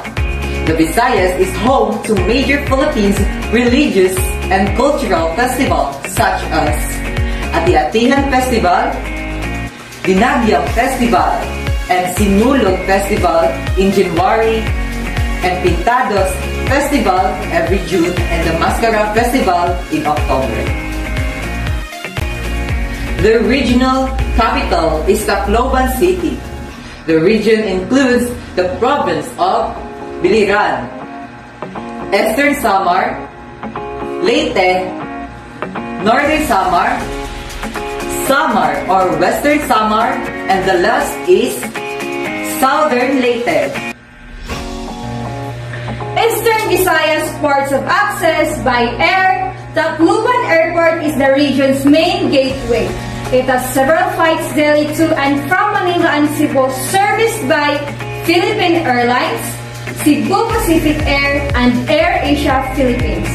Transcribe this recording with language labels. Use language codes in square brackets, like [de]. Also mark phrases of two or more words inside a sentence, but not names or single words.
[en] The Visayas is home to major Philippines religious and cultural festivals such as Ati-Atihan Festival, Dinagyang Festival, and Sinulog Festival in January, and Pintados Festival every June, and the Mascara Festival in October. The regional capital is Tacloban City. The region includes the province of Biliran, Eastern Samar, Leyte, Northern Samar, Samar or Western Samar, and the last is Southern Leyte. Eastern Visayas ports of access by air. Tacloban Airport is the region's main gateway. It has several flights daily to and from Manila and Cebu, serviced by Philippine Airlines, Cebu Pacific Air, and Air Asia Philippines.